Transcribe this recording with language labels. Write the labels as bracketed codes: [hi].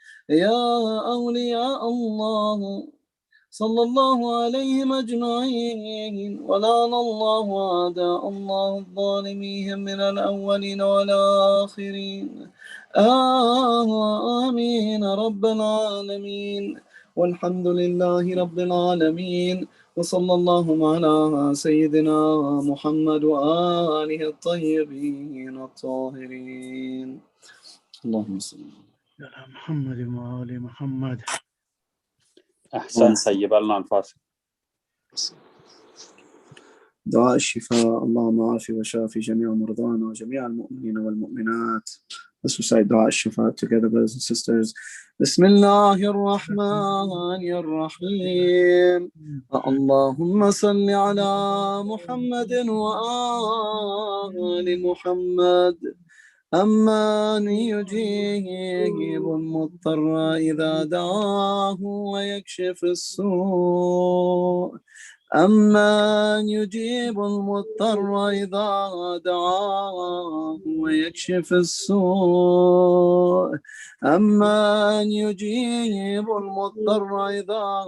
[ar] يا أولياء الله صلى الله عليهم أجمعين ولعن الله أعداء الله الظالمين من الأولين والآخرين آمين رب العالمين والحمد لله رب العالمين وصلى الله على سيدنا محمد وآله الطيبين الطاهرين اللهم صل على محمد وآل محمد. أحسن طيب الله الفاصل. دعاء الشفاء اللهم عافي وشافي جميع مرضانا وجميع المؤمنين والمؤمنات. [en] Let's recite دعاء الشفاء together, brothers and sisters. [ar] بسم الله الرحمن الرحيم. اللهم صل على محمد وآل محمد. أمن يجيب المضطر إذا دعاه ويكشف السوء أمن يجيب المضطر إذا دعاه ويكشف السوء أمن يجيب المضطر إذا